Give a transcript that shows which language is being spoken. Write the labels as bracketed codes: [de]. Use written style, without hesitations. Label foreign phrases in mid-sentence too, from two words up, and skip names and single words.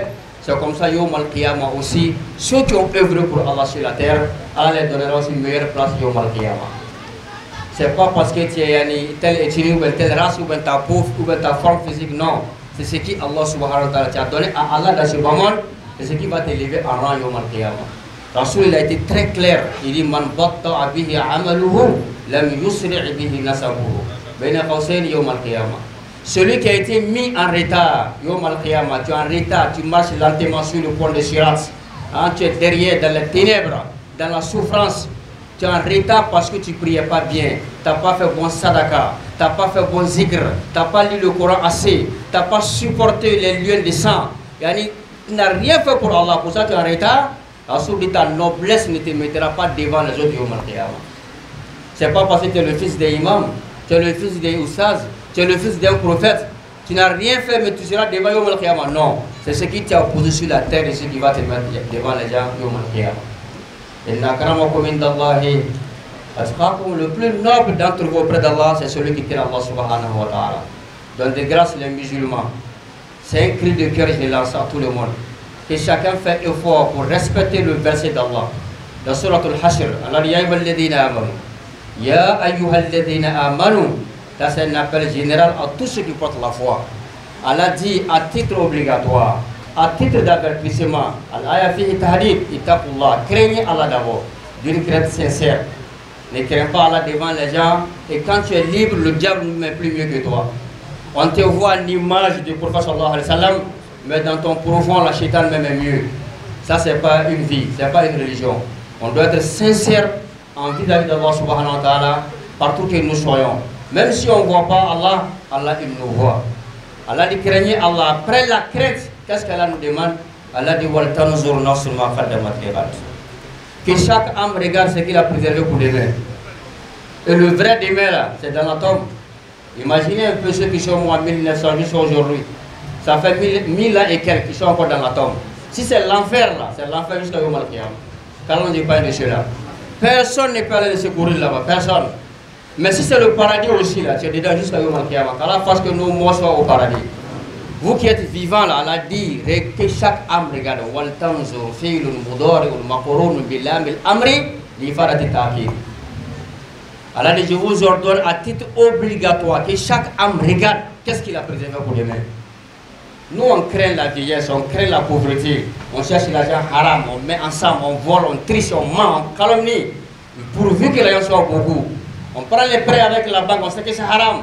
[fr] C'est comme ça, [ar] يوم القيامة [fr] aussi. Ceux qui ont œuvré pour Allah sur la terre, Allah les donnera aussi une meilleure place [ar] يوم القيامة. [fr] C'est pas parce que tu es telle ethnie ou telle race ou ta peau ou ta forme physique, non. C'est ce qui Allah [ar] سبحانه وتعالى [fr] t'a donné à Allah dans ce moment. C'est ce qui va t'élever en rang [ar] يوم القيامة. [fr] Rasul il a été très clair. Il dit [ar] من بطأ به عمله لم يسرع به نسبه. بين قوسين يوم القيامة. [fr] Celui qui a été mis en retard, [ar] يوم القيامة, [fr] tu es en retard, tu marches lentement sur le pont de Sirat, tu es derrière dans les ténèbres, dans la souffrance, tu es en retard parce que tu ne priais pas bien, tu n'as pas fait bon sadaka, tu n'as pas fait bon zikr, tu n'as pas lu le Coran assez, tu n'as pas supporté les lieux de sang, tu n'as rien fait pour Allah, pour ça tu es en retard. Rasul dit ta noblesse ne te mettra pas devant les autres [ar] يوم القيامة. [fr] Ce n'est pas parce que tu es le fils d'un imam, tu es le fils d'un oustaz, tu es le fils d'un prophète, tu n'as rien fait mais tu seras devant [ar] يوم القيامة. [fr] Non, c'est ce qui t'a posé sur la terre et ce qui va te mettre devant les gens [ar] يوم القيامة. إن أكرمكم عند الله أتقاكم, [fr] le plus noble d'entre vous auprès d'Allah, c'est celui qui craint Allah [ar] سبحانه وتعالى. [fr] Donc de grâce les musulmans, c'est un cri de cœur, je lance à tout le monde. Que chacun fait effort pour respecter le verset d'Allah. Dans Surat al-Hashr, Allah dit [ar] يا أيها الذين آمنوا. يا أيها الذين آمنوا. [fr] Ça c'est un appel général à tous ceux qui portent la foi. Allah dit à titre obligatoire, à titre d'avertissement, [ar] الله فيه تهديد اتقوا الله, [fr] craignez Allah d'abord, d'une crainte sincère. Ne crains pas Allah devant les gens, et quand tu es libre, le diable ne met plus mieux que toi. On te voit l'image du prophète [ar] صلى الله عليه وسلم, [fr] mais dans ton profond, la shaitan même est mieux. Ça, c'est pas une vie, c'est pas une religion. On doit être sincère en vis-à-vis d'Allah [ar] سبحانه وتعالى, [fr] partout que nous soyons. Même si on ne voit pas Allah, Allah il nous voit. Allah dit craignez Allah. Après la crainte, qu'est-ce qu'Allah nous demande? Allah dit [ar] ولتنظر نفس ما قدمت لغد. [fr] Que chaque âme regarde ce qu'il a préservé pour demain. Et le vrai demain là, c'est dans la tombe. Imaginez un peu ceux qui sont morts en 1900 jusqu'à aujourd'hui. Ça fait 1000 ans et quelques qui sont encore dans la tombe. Si c'est l'enfer là, c'est l'enfer jusqu'à [ar] يوم القيامة. [fr] Car on ne dit pas de cela. Personne ne peut aller le secourir là-bas, personne. Mais si c'est le paradis aussi là, tu es dedans jusqu'à [ar] يوم القيامة. [fr] Allah fasse que nos morts soient au paradis. Vous qui êtes vivants là, Allah dit que chaque âme regarde. [ar] ولتنظر فعل مضارع مقرون بلام الأمر لإفادة التأكيد. [fr] Allah dit je vous ordonne à titre obligatoire que chaque âme regarde qu'est-ce qu'il a préservé pour demain. Nous on craint la vieillesse, on craint la pauvreté, on cherche l'argent haram, on met ensemble, on vole, on triche, on ment, on calomnie. Pourvu que l'argent soit beaucoup. On prend les prêts avec la banque, on sait que c'est haram.